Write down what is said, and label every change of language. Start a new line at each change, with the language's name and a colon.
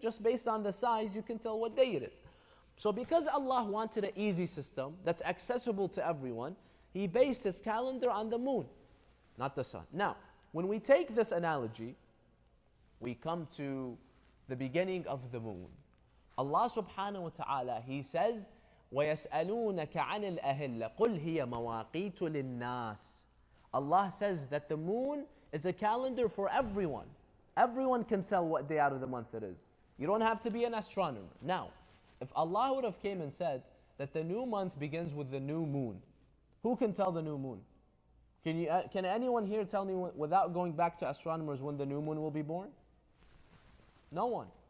English: Just based on the size, you can tell what day it is. So because Allah wanted an easy system that's accessible to everyone, He based His calendar on the moon, not the sun. Now, when we take this analogy, we come to the beginning of the moon. Allah subhanahu wa ta'ala, He says,
Arabic: وَيَسْأَلُونَكَ عَنِ الْأَهِلَّةِ قُلْ هِيَ مَوَاقِيتُ لِلنَّاسِ.
English: Allah says that the moon is a calendar for everyone. Everyone can tell what day out of the month it is. You don't have to be an astronomer. Now, if Allah would have came and said that the new month begins with the new moon, who can tell the new moon? Can anyone here tell me without going back to astronomers when the new moon will be born? No one.